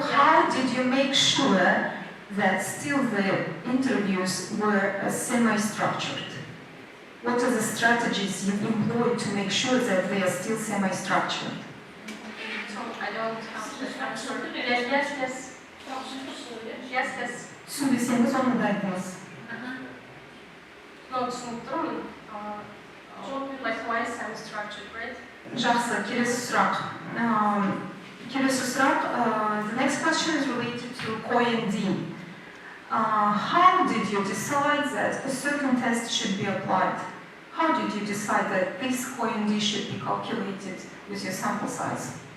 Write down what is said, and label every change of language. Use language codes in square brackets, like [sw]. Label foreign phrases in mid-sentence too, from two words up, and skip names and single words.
[en] How did you make sure that still the interviews were semi-structured? What are the strategies you employed to make sure that they are still semi-structured? So I don't have the answer. Yes. [kk] Түсінбесеңіз оны да айтыңыз. No, түсіндім. [en] Why semi-structured, right? [kk] Жақсы, келесі сұрақ. [en] The next question is related to KOND. How did you decide that a certain test should be applied? How did you decide that this KOND should be calculated with your sample size?